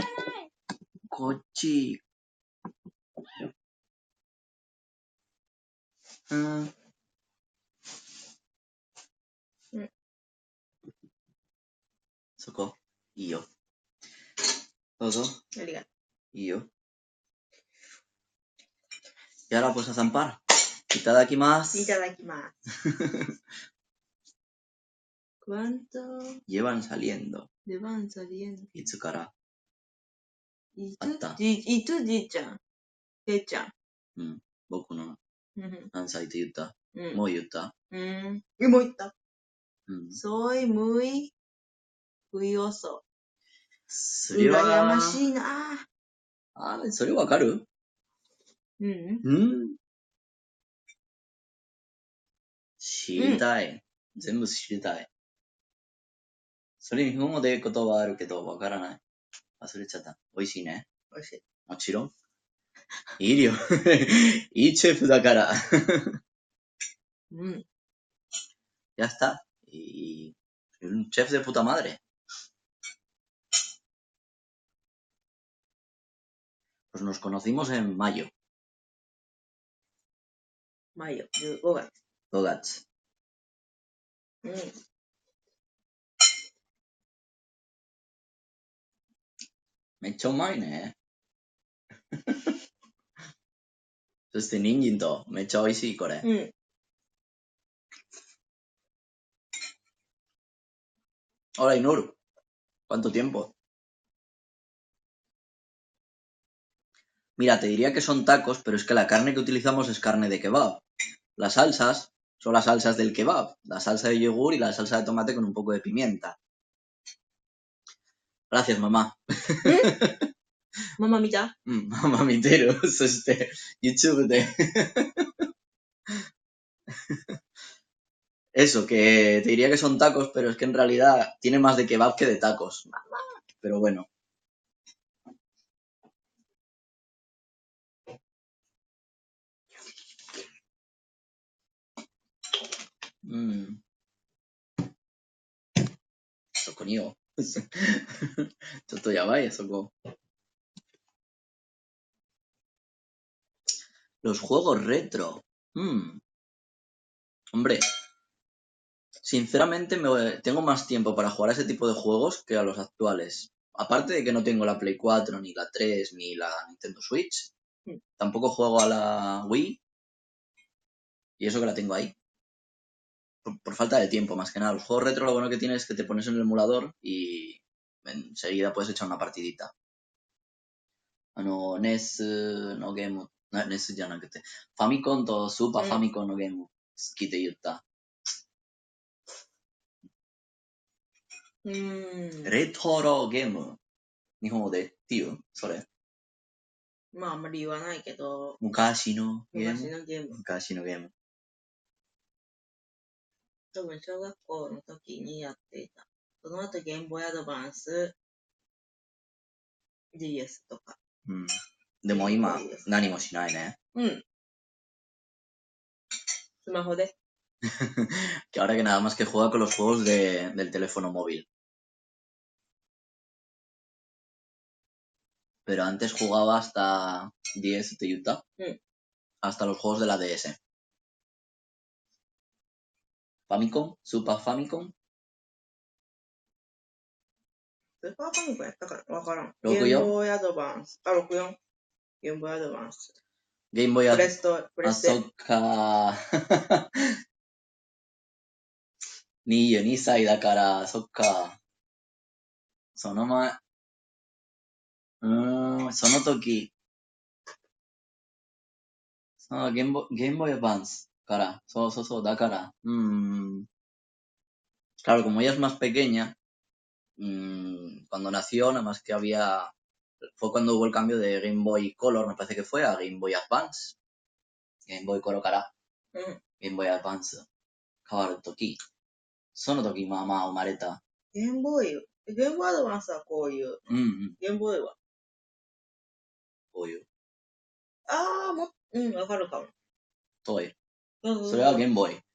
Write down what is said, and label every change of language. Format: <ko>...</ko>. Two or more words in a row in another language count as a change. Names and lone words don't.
<ja>こっち。そこいいよ。どうぞ。ありがと</ja> <es>いいよ。Y ahora pues a zampar.</es> <ja>いただきまう。す。いただきます。¿Cuánto</ja> <es>Llevan saliendo. le van saliendo?</es> <ja>いつからいあったいつじいちゃん。へいちゃん。僕の何歳って言った、うん、もう言った、もう言った。</ja> <es>Soy muy curioso.</es> <ja>それは羨ましいな。それわかる？知りたい。全部知りたい。それに日本語で言うことはあるけど、わからない。忘れちゃった。美味しいね。美味しい。もちろん。いいよ。いいシェフだから。</ja> <es>Ya está. Y un chef de puta madre. Pues nos conocimos en mayo,</es> <ja>マヨ、15月。 5月。うん。めっちゃうまいね。そして人参とめっちゃ美味しい、これ。うん。</ja> <es>Hola, Inur. ¿Cuánto tiempo? Mira, te diría que son tacos, pero es que la carne que utilizamos es carne de kebab. Las salsas son las salsas del kebab. La salsa de yogur y la salsa de tomate con un poco de pimienta. Gracias, mamá.</es> <ja>ママ見た？ママ見てろ. そして、YouTube で。</ja> <es>Eso, que te diría que son tacos, pero es que en realidad tiene más de kebab que de tacos. Pero bueno. Mm.</es> <ja>そこによ。ちょっとやばいよ、そこ。</ja> <es>Los juegos retro. Hombre, sinceramente tengo más tiempo para jugar a ese tipo de juegos que a los actuales. Aparte de que no tengo la Play 4, ni la 3, ni la Nintendo Switch. Tampoco juego a la Wii. Y eso que la tengo ahí. Por falta de tiempo, más que nada. Los juegos retro lo bueno que tiene es que te pones en el emulador y enseguida puedes echar una partidita.</es> <ja>NES のゲーム、NES じゃなくて、ファミコンとスーパーファミコンのゲーム好きで言った。レトロゲーム。日本語でっていうそれ。まああんまり言わないけど。昔のゲーム。昔のゲーム。多分小学校の時にやっていた。その後ゲームボーイアドバンス、DS とか。でも今何もしないね。スマホで。</ja> <es>que ahora que nada más que juega con los juegos del teléfono móvil. Pero antes jugaba hasta 10 de Utah. Hasta los juegos de la DS. Famicom, Super Famicom.</es> <ja>スーパーファミコンやったからわからん。 64? ゲームボーイアドバンス。64。ゲームボーイアドバンス。ゲームボーイアドバンス。プレステ。そっか22歳だから、そっか。その前。その時。ゲームボーイアドバンスから。そう、だから。</ja> <es>Claro, como ella es más pequeña, cuando nació, nada más que fue cuando hubo el cambio de Game Boy Color, me parece que fue, a Game Boy Advance.</es> <ja>Game Boy Color から Game Boy Advance 変わるとき、その時まあ生まれた。ゲームボーイアドバンスはこういう。ゲームボーイはこういう。わかるかも。遠い。それはゲームボーイ。</ja>